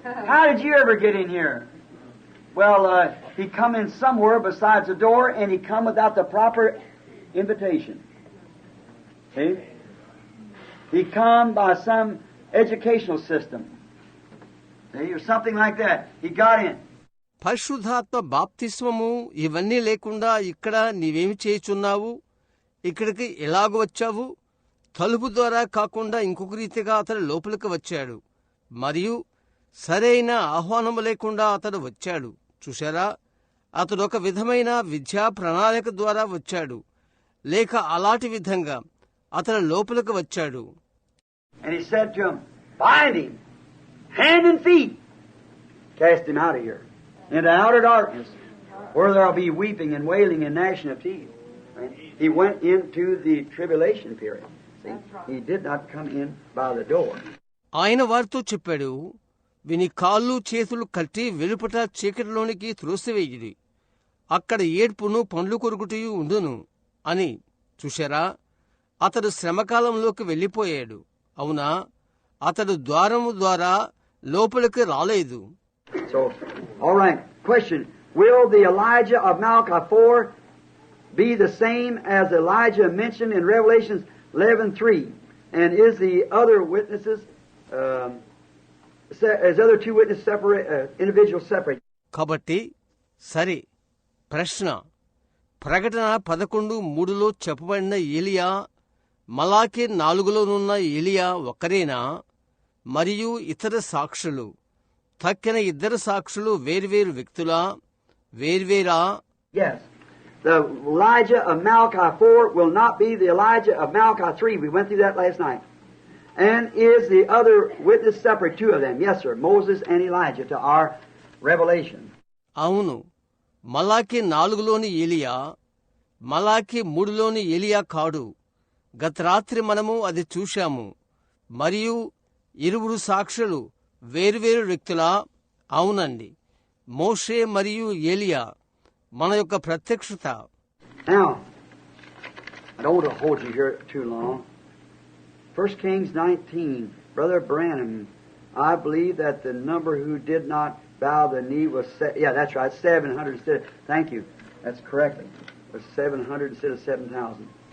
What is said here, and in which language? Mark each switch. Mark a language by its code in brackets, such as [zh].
[en] How did you ever get in here? Well, he come in somewhere besides the door, and he come without the proper invitation. See? He come by some educational system. See? Or something like that. He got in. [te] పరిశుద్ధాత్మ బాప్తిస్మము ఇవన్నీ లేకుండా ఇక్కడ నీవేమి చేయుచున్నావు? ఇక్కడికి ఎలాగ వచ్చావు? తలుపు ద్వారా కాకుండా ఇంకొక రీతిగా అతడు లోపలికి వచ్చాడు. మరియు సరైన ఆహ్వానము లేకుండా అతడు వచ్చాడు. చూశారా? అతడు ఒక విధమైన విద్యా ప్రణాళిక ద్వారా వచ్చాడు, లేక అలాంటి విధంగా అతడు లోపలికి వచ్చాడు. [en] And he said to him, bind him, hand and feet, cast him out of here, into outer darkness, where there will be weeping and wailing and gnashing of teeth. He went into the tribulation period. See, he did not come in by the door. [te] ఆయన వారితో చెప్పాడు, విని కాళ్ళు చేతులు కట్టి వెలుపట చీకటిలోనికి త్రోసివేయుడి, అక్కడ ఏడ్పును పండ్లు కొరుకుటయు ఉండును అని. చూశారా? అతడు శ్రమకాలంలోకి వెళ్లిపోయాడు. అవునా? అతడు ద్వారము ద్వారా లోపలికి రాలేదు. [en] So, all right. Question: will the Elijah of Malachi 4 be the same as Elijah mentioned in Revelations 11:3? And is the other witnesses, as other two witnesses separate, individuals separate? [te] కాబట్టి సరే, ప్రశ్న: ప్రకటన 11:3లో చెప్పబడిన ఏలియా మలాకి 4లోనున్న ఏలియా ఒక్కరేనా? మరియు ఇతర సాక్షులు, తక్కిన ఇద్దరు సాక్షులు వేర్వేరు వ్యక్తులా, వేర్వేరా? [en] Yes. The Elijah of Malachi 4 will not be the Elijah of Malachi 3. We went through that last night. And is the other witness separate, two of them? Yes, sir. Moses and Elijah to our revelation. [te] అవును. మలాకి 4లోని ఏలియా మలాకి 3లోని ఏలియా కాడు. గత రాత్రి మనము అది చూశాము. మరియు ఇరువురు సాక్షులు వేర్వేరు వ్యక్తులా? అవునండి. మోషే మరియు ఏలియా మన యొక్క ప్రత్యక్షత. [en] Now, I don't want to hold you here too long. 1 Kings 19, Brother Branham, I believe that the number who did not bow the knee was, yeah, that's right, 700 instead of, thank you, that's correct, it was 700 instead of 7,000.